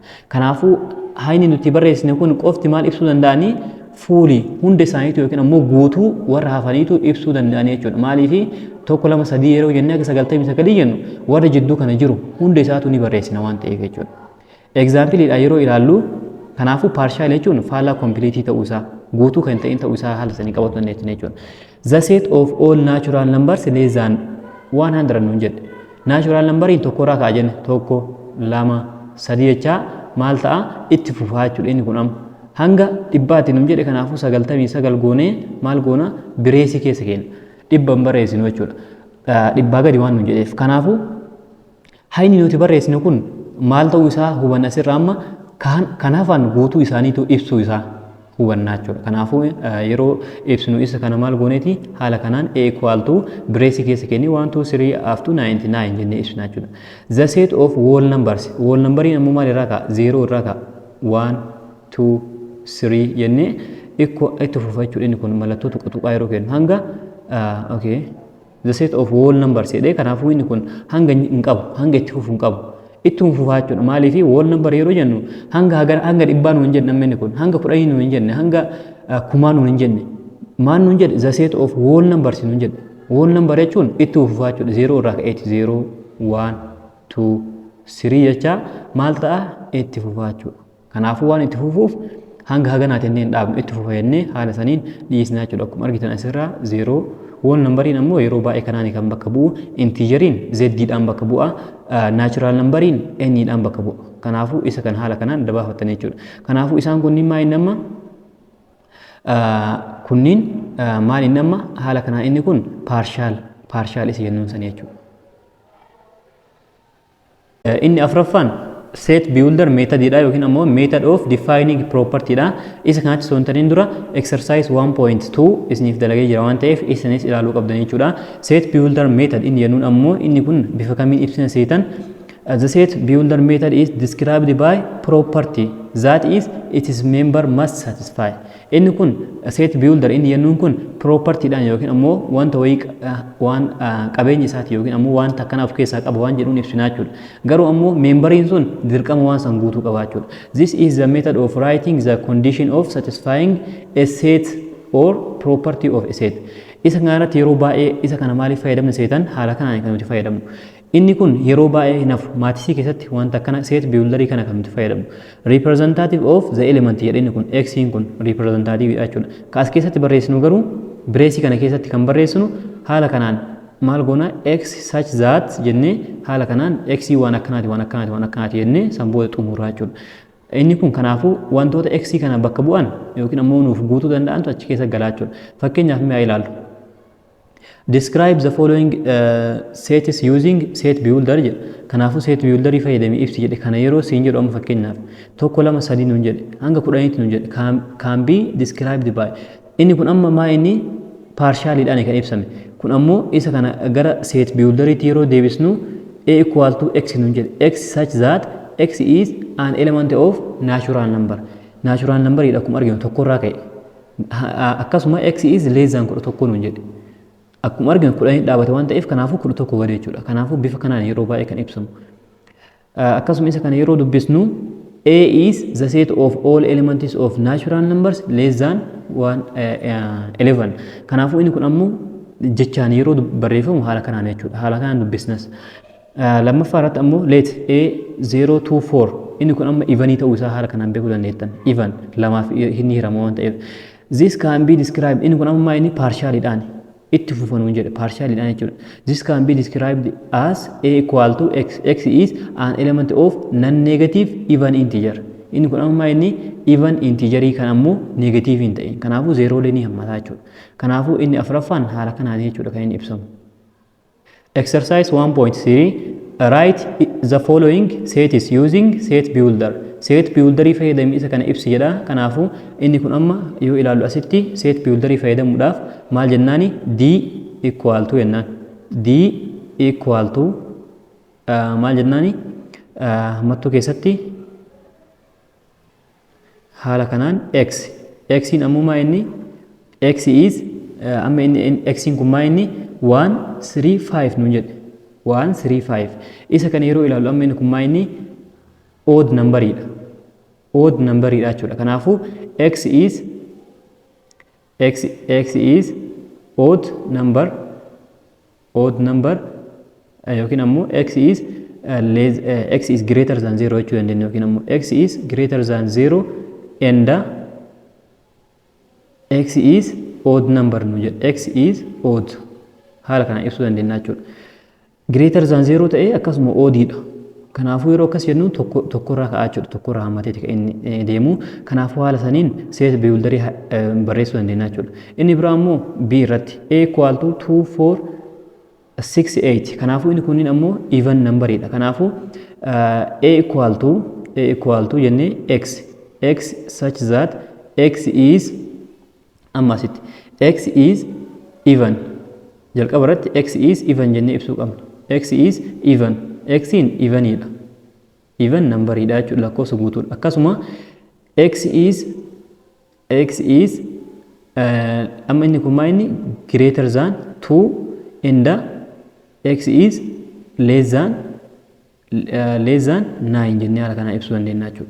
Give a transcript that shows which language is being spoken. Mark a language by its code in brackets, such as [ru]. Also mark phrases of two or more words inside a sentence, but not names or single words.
[om] Kanaafuu hayni nuti barreessine kun qofti maal ibsuu danda'anii fuulii hunda isaaniitu yookiin ammoo guutuu warra hafaniitu ibsuu danda'anii jechuudha. Maaliif 1, 2, 3 yeroo jennee akka 99 jennu warra jidduu kana jiru hunda isaatu ni barreessina waan ta'eef jechuudha. Exampleedha yeroo ilaallu kanaafuu partial jechuun faallaa kompiliitii ta'uu isaa guutuu kan ta'in ta'uu isaa haala sanii qabatu dandeettiin jechuudha. [en] The set of all natural numbers less than 100 [om] nuun jedhe. [en] Natural numberiin [om] tokkorraa ka'a jenne 1, 2, 3 jechaa maal ta'a itti fufaa jechuudha inni kun amma hanga dhibbaatti nu jedhe kanaafuu 99 goonee maal goona bireesii keessa keenya dhibban barreessinu jechuudha. Dhibbaa gadi waan nu jedheef kanaafuu hayni nuti barreessinu kun maal ta'uu isaa hubanna asirraa amma kanaafaan guutuu isaaniitu ibsuu isaa hubannaa jechuudha. Kanaafuu yeroo ibsinu isa kana maal gooneeti haala kanaan [en] a equal to [om] bireesii keessa keenya 1 2 3 [en] up to [om] 99 jennee ibsina jechuudha. [en] The set of whole numbers whole numberiin [om] ammoo maal irraa ka'a 0 irraa ka'a 1 2 3 jennee itti fufa jechuudha. Inni kun mallattoo tuqaa yeroo kennu hanga [en] okay the set of whole numbers [om] jedhee kanaafuu inni kun hanga hin qabu hanga itti fufu hin qabu itti fufaa jechuudha. Maaliif [en] whole number [om] yeroo jennu hanga dhibbaa nu hin jenne inni kun hanga 10 nu hin jenne hanga 1000 nu hin jenne maal nu hin jedhe [en] the set of whole numbers [om] nu hin jedhe. [en] Whole number [om] jechuun itti fufaa jechuudha. 0 irraa ka'eeti 0 1 2 3 jecha maal ta'a itti fufaa jechuudha. Kanaafuu waan itti fufuuf hanga haganaati jennee hin dhaabnu itti fufa jennee haala saniin dhiisnaa jechuudha. Akkuma argitan asirraa 0 [en] whole numberiin [om] ammoo yeroo baay'ee kanaani kan bakka bu'u intigeriin z-dhaan bakka bu'a [en] natural numberiin [om] n-dhaan bakka bu'a. Kanaafuu isa kan haala kanaan dabaafattan jechuudha. Kanaafuu isaan kunniin maaliin amma kunniin maaliin amma haala kanaan inni kun partial isa jennuun sanii jechuudha. Inni afuraffaan [en] set builder method [om] dha yookiin ammoo [en] method of defining property [om] dha. Isa kanatti sontaniin dura [en] exercise 1.2 [om] isiniif dalagee jira waan ta'eef isinis ilaaluu qabdan jechuudha. [en] Set builder method [om] inni jennuun ammoo inni kun bifa kamiin ibsina seetan. [en] The set builder method is described by property that is its member must satisfy. [om] Inni kun [en] set builder [om] inni jennuun kun property dhaan yookiin ammoo wanta wayii waan qabeenya isaati yookiin ammoo wanta akkana of keessaa qaba waan jedhuun ibsinaa jechuudha. Garuu ammoo memberiin sun dirqama waan san guutuu qaba jechuudha. [en] This is the method of writing the condition of satisfying a set or property of a set. [om] Isa kanarratti yeroo baay'ee isa kana maaliif fayyadamna seetan haala kanaan kan nuti fayyadamnu. Inni kun yeroo baay'ee nafu maatisii keessatti wanta akkana [en] set builderii [om] kana kan nuti fayyadamnu. [en] Representative of the element [om] jedhe inni kun x'n kun representative jechuudha. Kaas keessatti barreessinu garuu bireesii kana keessatti kan barreessinu haala kanaan maal goona [en] x such that [om] jennee haala kanaan x waan akkanaati jennee san booda xumuraa jechuudha. Inni kun kanaafuu wantoota x kana bakka bu'an yookiin ammoo nuuf guutuu danda'antu achi keessa galaa jechuudha. Fakkeenyaaf mee ilaallu. [en] Describe the following sets using set builder jedha. [om] Kanaafuu [en] set builderii [om] fayyadamee ibsi jedhe kana yeroo siin jedhu amma fakkeenyaaf 1 2 3 nuun jedhe hanga 10tti nuun jedhe [en] can be described by. [om] Inni kun amma maa inni partialidhaan kan ibsame. Kun ammoo isa kana gara set builderiitti yeroo deebisnu [en] a equal to x [om] nuun jedhe [en] x such that x is an element of natural number. Natural number [om] jedha akkuma arginu tokkorraa ka'e. Akkasuma [en] x is less than 11 [om] nuun jedhe. Akkuma arginu 10 dhaabate waan ta'eef kanaafuu 11 gadi jechuudha. Kanaafuu bifa kanaan yeroo baay'ee kan ibsamu. Akkasuma isa kana yeroo dubbisnu [en] a is the set of all elements of natural numbers less than 11. [om] Kanaafuu inni kun ammoo jechaan yeroo barreeffamu haala kanaan jechuudha. Haala kanaan dubbisnas. Lammaffaa irratti ammoo [en] let a [om] 0 2 4 inni kun amma even ta'uu isaa haala kanaan beekuu dandeettan. Even lamaaf hin hiramu waan ta'eef. [en] This can be described [om] inni kun amma inni partialidhaan itti fufanuu jedhe partialidhaan jechuudha. [en] This can be described as a equal to x. X is an element of non-negative even integer. [om] Inni kun amma inni [en] even integerii [om] kan ammoo negative hin ta'in. Kanaafuu zeeroolee ni hammataa jechuudha. Kanaafuu inni afuraffaan haala kanaan jechuudha kan inni ibsamu. [en] Exercise 1.3 write the following sets using set builder. Set builderii [om] fayyadamee isa kana ibsi jedha. Kanaafuu inni kun amma yoo ilaallu asitti [en] set builderii [om] fayyadamuudhaaf maal jennaani [en] d equal to [om] jennaan. [en] D equal to [om] maal jennaani mattuu keessatti haala kanaan x. X'n ammoo maa inni [en] x is [om] amma inni x'n kun maa inni 135 nuun jedhe 135. Isa kana yeroo ilaallu amma inni kun maa inni [en] odd numberidha. Odd numberidha [om] jechuudha. [en] Kanaafuu x is odd number [om] yookiin ammoo [en] x is greater than 0 [om] jechuu dandeenya yookiin ammoo [en] x is greater than 0 and x is odd number [om] nu jedha. [en] X is odd [om] haala kana ibsuu dandeenya jechuudha. [en] Greater than 0 [om] ta'e akkasuma oddidha. Kanaafuu yeroo akkas jennu tokkorraa ka'aa jechuudha. Tokkorraa hammateeti kan inni deemu. Kanaafuu haala saniin [en] set builderii [om] barreessuu dandeenya jechuudha. Inni biraa immoo B irratti [en] A equal to [om] 2 4 6 8. Kanaafuu inni kunniin ammoo [en] even numberidha. Kanaafuu A equal to jennee x such that x is ammasitti x is even [om] jalqaba irratti [en] x is even [om] jennee ibsuu qabna. [en] X is even [om] xin evenidha. [en] Even numberidha [om] jechuudha, lakkoofsa guutuudha. Akkasuma [en] x is [om] amma inni kun maal inni [en] greater than 2 and x is less than 9 [om] jennee haala kana ibsuu dandeenya jechuudha.